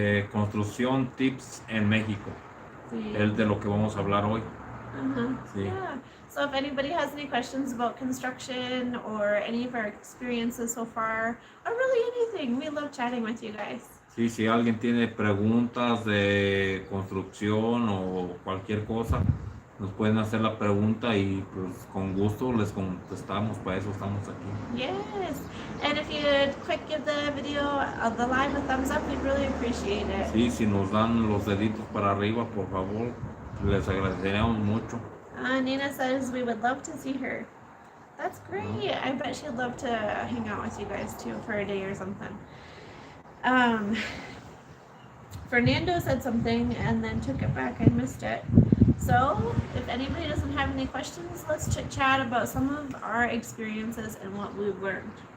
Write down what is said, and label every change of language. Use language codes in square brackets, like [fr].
[es] Construcción tips en México. Sí. Es de lo que vamos a hablar hoy. Sí. Yeah. [en] So if anybody has any questions about construction or any of our experiences so far, or really anything, we love chatting with you guys. [es] Sí, si alguien tiene preguntas de construcción o cualquier cosa, nos pueden hacer la pregunta y pues con gusto les contestamos, para eso estamos aquí. [en] Yes. And if you'd quick give the video, the live a thumbs up, we'd really appreciate it. [es] Sí, si nos dan los deditos para arriba, por favor, les agradeceríamos mucho. [en] Nina says we would love to see her. That's great. I bet she'd love to hang out with you guys too for a day or something. Fernando said something and then took it back. I missed it. So, if anybody doesn't have any questions, let's chit chat about some of our experiences and what we've learned.